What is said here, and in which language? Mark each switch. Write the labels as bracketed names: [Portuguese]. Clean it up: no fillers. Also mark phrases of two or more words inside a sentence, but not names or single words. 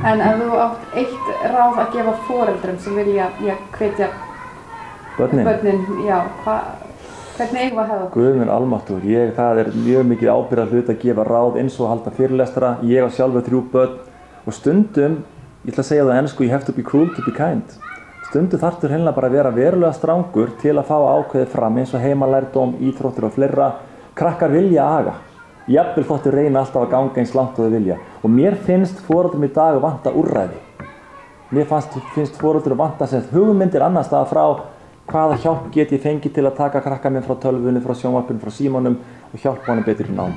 [Icelandic] En ef þú átt eitt ráð að gefa foreldrum sem vilja hvetja börnin, hvernig eigum við að hafa? Guð minn almáttugur, það mjög mikið ábyrgðar hlut að gefa ráð eins og að halda fyrirlestra. Ég á sjálfur 3 börn og stundum, ég ætla að segja það á ensku, [English] you have to be cruel to be kind. [Icelandic] Stundum þarftu hreinlega bara að vera verulega strangur til að fá ákveðið fram eins og heimalærdóm, íþróttir og fleira. Krakkar vilja aga. Jafnvel þóttu reyna alltaf að ganga eins langt og þau vilja. Og mér finnst foreldrum í dag vanta úrræði. Mér finnst foreldrum vanta hugmyndir annars staðar frá hvaða hjálp get ég fengið til að taka krakka minn frá tölvunni, frá sjónvarpinu, frá símanum og hjálpa honum betur í námi.